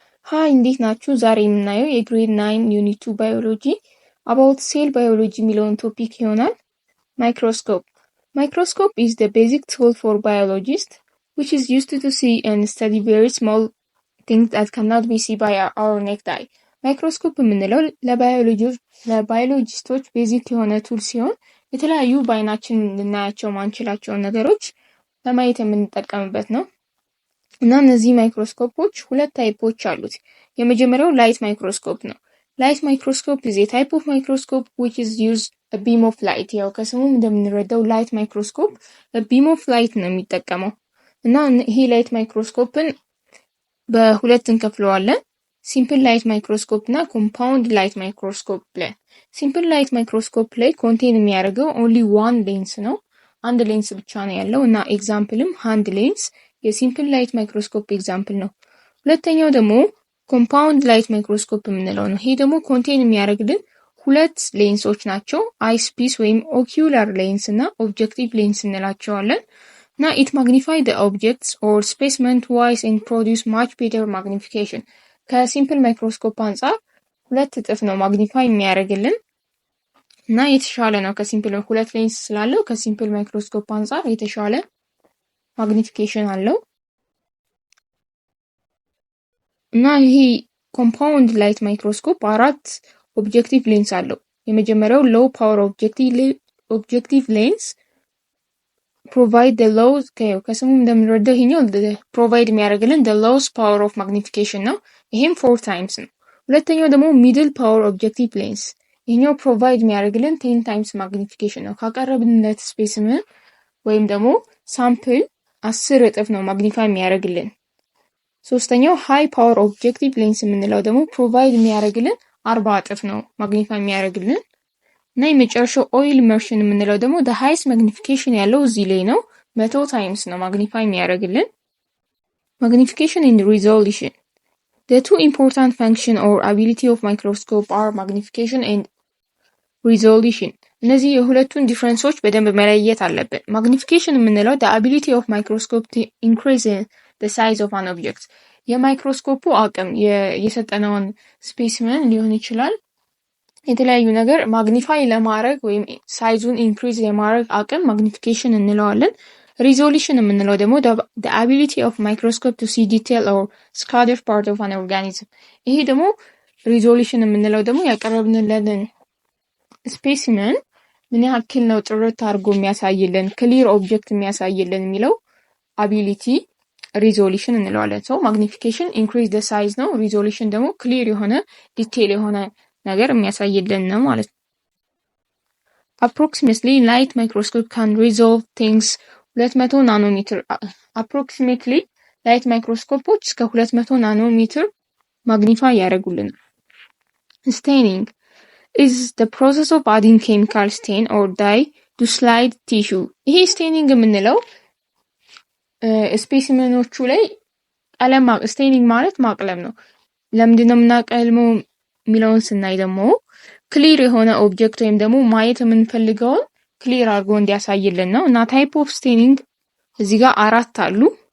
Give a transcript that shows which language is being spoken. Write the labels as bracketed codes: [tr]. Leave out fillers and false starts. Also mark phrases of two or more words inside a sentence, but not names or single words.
[am] ሃይ እንዴት ናችሁ? ዛሬ የምናየው [en] grade 9 unit 2 biology about cell biology [am] የሚለውን ቶፒክ ይሆናል። Microscope. [en] Microscope is the basic tool for biologists which is used to see and study very small things that cannot be seen by our naked eye. [am] ማይክሮስኮፕ የምንለው ለባዮሎጂስቶች ቤዚክ የሆነ ቱል ሲሆን የተለያዩ በአይናችን ልናያቸው ማንችላቸውን ነገሮች ለማየት የምንጠቀምበት ነው። እና እነዚህ ማይክሮስኮፖች ሁለት ታይፖች አሉት። የመጀመሪያው [en] light microscope [am] ነው። [en] light microscope is a type of microscope which is used a beam of light። [am] ያው ከስሙም እንደምንረዳው [en] light microscope a beam of light [am] ነው የሚጠቀመው። እና ይሄ [en] light microscope [am] በሁለት እንከፍለዋለን። [en] simple light microscope [am] እና [en] compound light microscope [am] ብለን። [en] simple light microscope [am] ላይ ኮንቴን የሚያደርገው [en] only one lens [am] ነው። አንድ ሌንስ ብቻ ነው ያለው እና [en] example hand lens simple light microscope example [am] ነው። ሁለተኛው ደግሞ [en] compound light microscope [am] የምንለው ነው። ይሄ ደግሞ ኮንቴን የሚያደርግልን ሁለት ሌንሶች ናቸው። [en] eyes piece [am] ወይም [en] ocular lens [am] እና [en] objective lens [am] እንላቸዋለን። እና [en] it magnify the objects or specimen twice and produce much better magnification። simple microscope [am] አንጻር ሁለት እጥፍ ነው ማግኒፋይ የሚያደርግልን እና የተሻለ ነው። ከሲምፕል ሁለት ሌንስ ስላለው [en] simple microscope [am] አንጻር የተሻለ ማግኒፊኬሽን አለው። እና ይሄ [en] compound light microscope [am] አራት [en] objective lens [am] አለው። የመጀመሪያው [en] low power objective lens provide the low [am] ከስሙ እንደምንረዳው ይሄኛው ፕሮቫይድ የሚያደርግልን [en] the lowest power of magnification [am] ነው። ይሄም 4 times ነው። ሁለተኛው ደግሞ [en] middle power objective lens [am] ይሄኛው ፕሮቫይድ የሚያደርግልን [en] 10 times magnification [am] ነው። ካቀረብንለት ስፔሲመን ወይም ደግሞ ሳምፕል 10 እጥፍ ነው ማግኒፋይ የሚያደርግልን። ሶስተኛው [en] high power objective lens [am] የምንለው ደግሞ ፕሮቫይድ የሚያደርግልን 40 እጥፍ ነው ማግኒፋይ የሚያደርግልን። እና የመጨረሻው [en] oil immersion [am] የምንለው ደግሞ [en] the highest magnification [am] ያለው እዚህ ላይ ነው። 100 times ነው ማግኒፋይ የሚያደርግልን። [en] Magnification and resolution. The two important function or ability of microscope are magnification and resolution. [am] እነዚህ የሁለቱን ዲፍረንሶች በደንብ መለየት አለብን። ማግኒፊኬሽን የምንለው [en] the ability of microscope to increase the size of an object። [am] የማይክሮስኮፑ አቅም የሰጠነውን ስፔሲመን ሊሆን ይችላል የተለያዩ ነገር ማግኒፋይ ለማድረግ ወይም [en] size increase [am] የማድረግ አቅም ማግኒፊኬሽን እንለዋለን። ሪዞሉሽን የምንለው ደግሞ [en] the ability of microscope to see detail or scattered part of an organism። [am] ይሄ ደግሞ ሪዞሉሽን የምንለው ደግሞ ያቀረብንለትን ስፔሲመን ምን ያክል ነው ጥርት አድርጎ የሚያሳይልን [en] clear object [am] የሚያሳይልን የሚለው አቢሊቲ ሪዞሉሽን እንለዋለን። [en] so magnification increase the size [am] ነው። ሪዞሉሽን ደግሞ ክሊር የሆነ ዲቴል የሆነ ነገር የሚያሳይልን ነው ማለት ነው። [en] approximately light microscope can resolve things 200 [am] ናኖሜትር [en] approximately light microscopeዎች [am] እስከ 200 ናኖሜትር ማግኒፋይ ያደርጉልናል። [en] staining is the process of adding chemical stain or dye to slide tissue። [am] ይሄ staining የምንለው ስፔሲመኖቹ ላይ ቀለም staining ማለት ማቅለም ነው። ለምንድን ነው የምናቀልመው የሚለውን ስናይ ደግሞ ክሊር የሆነ ኦብጀክት ወይም ደግሞ ማየት የምንፈልገውን ክሊር አድርጎ እንዲያሳይልን ነው። እና [en] type of staining [am] እዚህ ጋር 4 አሉ።